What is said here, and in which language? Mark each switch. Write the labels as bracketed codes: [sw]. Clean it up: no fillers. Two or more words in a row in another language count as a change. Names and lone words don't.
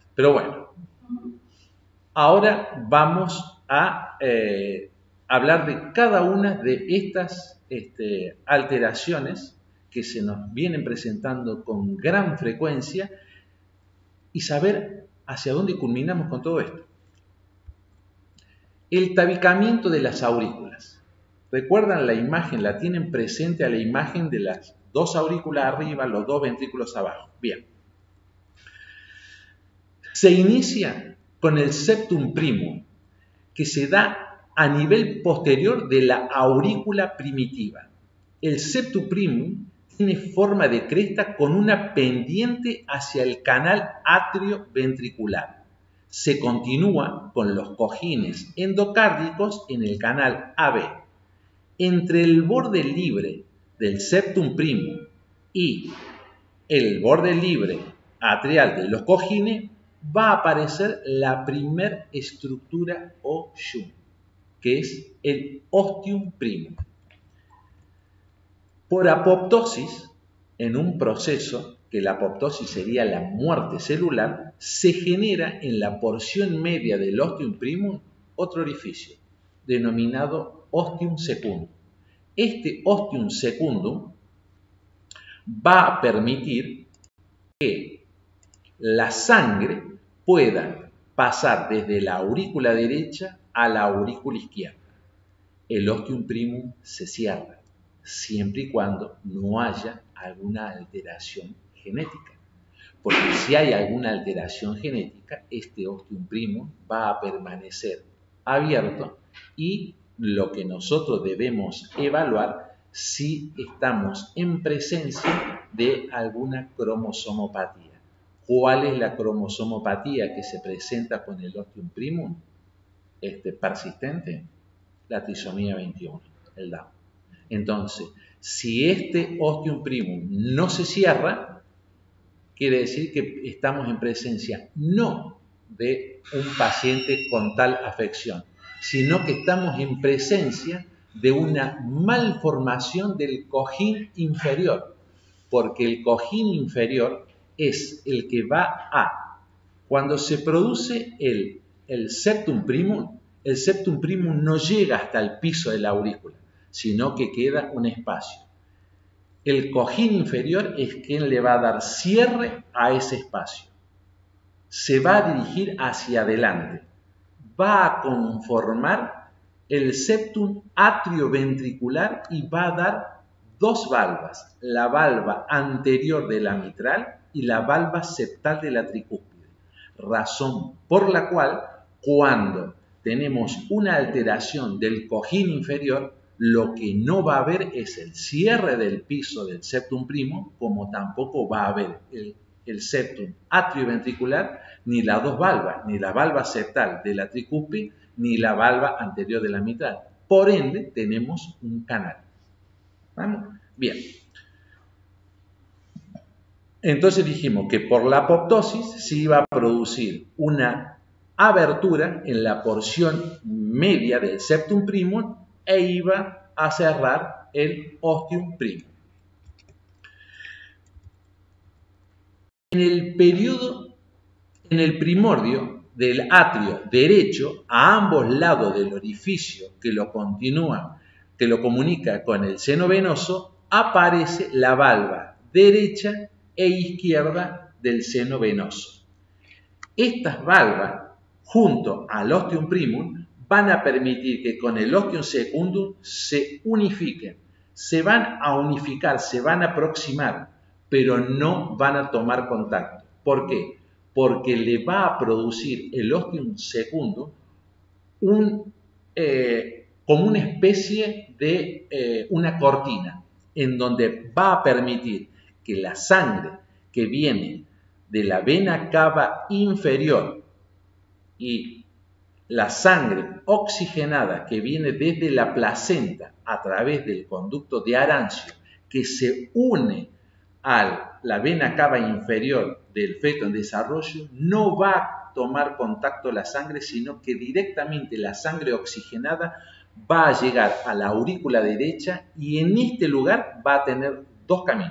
[es] Pero bueno, ahora vamos a hablar de cada una de estas alteraciones que se nos vienen presentando con gran frecuencia y saber ¿Hacia dónde culminamos con todo esto? El tabicamiento de las aurículas. ¿Recuerdan la imagen? ¿La tienen presente a la imagen de las dos aurículas arriba, los dos ventrículos abajo? Bien. Se inicia con el septum primum, que se da a nivel posterior de la aurícula primitiva. El septum primum tiene forma de cresta con una pendiente hacia el canal atrioventricular. Se continúa con los cojines endocárdicos en el canal AB. Entre el borde libre del septum primum y el borde libre atrial de los cojines va a aparecer la primer estructura o shunt, que es el ostium primum. Por apoptosis, en un proceso que la apoptosis sería la muerte celular, se genera en la porción media del ostium primum otro orificio, denominado ostium secundum. Este ostium secundum va a permitir que la sangre pueda pasar desde la aurícula derecha a la aurícula izquierda. El ostium primum se cierra, siempre y cuando no haya alguna alteración genética. Porque si hay alguna alteración genética, este ostium primum va a permanecer abierto y lo que nosotros debemos evaluar si estamos en presencia de alguna cromosomopatía. ¿Cuál es la cromosomopatía que se presenta con el ostium primum persistente? La trisomía 21, el Down. Entonces, si este ostium primum no se cierra, quiere decir que estamos en presencia no de un paciente con tal afección, sino que estamos en presencia de una malformación del cojín inferior, porque el cojín inferior es el que va a, cuando se produce el septum primum no llega hasta el piso de la aurícula, sino que queda un espacio. El cojín inferior es quien le va a dar cierre a ese espacio. Se va a dirigir hacia adelante. Va a conformar el septum atrioventricular y va a dar dos valvas, la valva anterior de la mitral y la valva septal de la tricúspide. Razón por la cual, cuando tenemos una alteración del cojín inferior, lo que no va a haber es el cierre del piso del septum primum, como tampoco va a haber el septum atrioventricular, ni las dos valvas, ni la valva septal de la tricúspide, ni la valva anterior de la mitral. Por ende, tenemos un canal. ¿Vamos? Bien. Entonces dijimos que por la apoptosis se iba a producir una abertura en la porción media del septum primum e iba a cerrar el ostium primum. En el primordio del atrio derecho, a ambos lados del orificio que lo comunica con el seno venoso, aparece la valva derecha e izquierda del seno venoso. Estas valvas, junto al ostium primum, van a permitir que con el ostium secundum se unifiquen. Se van a unificar, se van a aproximar, pero no van a tomar contacto. ¿Por qué? Porque le va a producir el ostium secundum como una especie de una cortina, en donde va a permitir que la sangre que viene de la vena cava inferior y la sangre oxigenada que viene desde la placenta a través del conducto de Arancio, que se une a la vena cava inferior del feto en desarrollo, no va a tomar contacto la sangre, sino que directamente la sangre oxigenada va a llegar a la aurícula derecha y en este lugar va a tener dos caminos.